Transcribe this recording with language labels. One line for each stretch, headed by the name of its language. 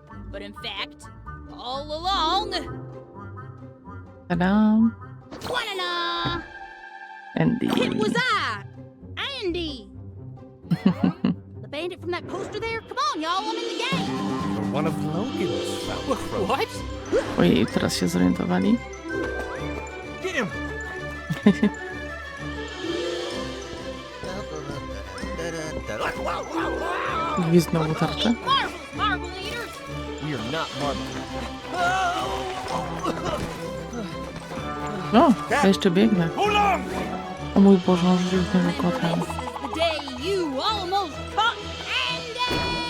English: But in fact, all along... Ta-da! Ta-da! Andy. It was I! Andy! The bandit from that poster there? Come on, y'all, I'm in the game! You're one of Logan's foul crows. What?
Polish: Ojej, teraz się zorientowali.
English: Get him!
Polish: Gwizdnął tarczę.
English: Marble eaters! We are not marble.
Polish: O, ja jeszcze biegnę. O mój Boże, on rzucił w niego kotem.
English: The day you almost caught Andy!